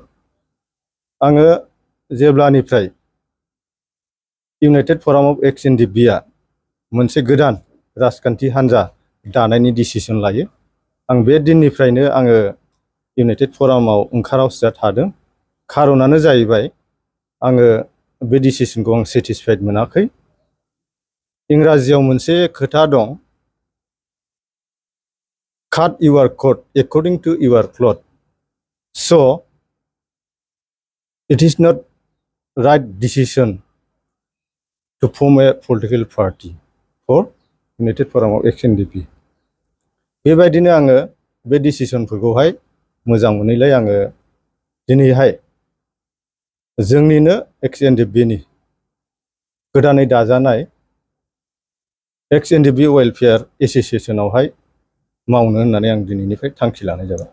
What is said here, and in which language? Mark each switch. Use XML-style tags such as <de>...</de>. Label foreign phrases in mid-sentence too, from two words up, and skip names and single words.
<brx>आङो जेब्लानिफ्राय इउनाइटेड पारुम अफ XNDB आ मोनसे गोदान राजखान्थि हान्जा दानायनि डिसिसन लायो आं बे दिननिफ्रायनो आङो इउनाइटेड पारुमाव ओंखारावसिया थादों। खारनानो जाहैबाय आङो बे डिसिसनखौ आं सेटिसफाइड मोनाखै। इंराजियाव मोनसे खोथा दं</brx> <en>cut your coat according to your cloth। So it is not right decision to form a political party for United Forum of XNDP.</en> <brx>बेबायदिनो आङो बे डिसिसनफोरखौहाय मोजां मोनैलाय आङो दिनैहाय जोंनिनो XNDP-नि गोदानै दाजानाय XNDP वेलफेयार एसोसिएशनावहाय मावनो होननानै आं दिनैनिफ्राय थांखि लानाय जाबाय।</brx>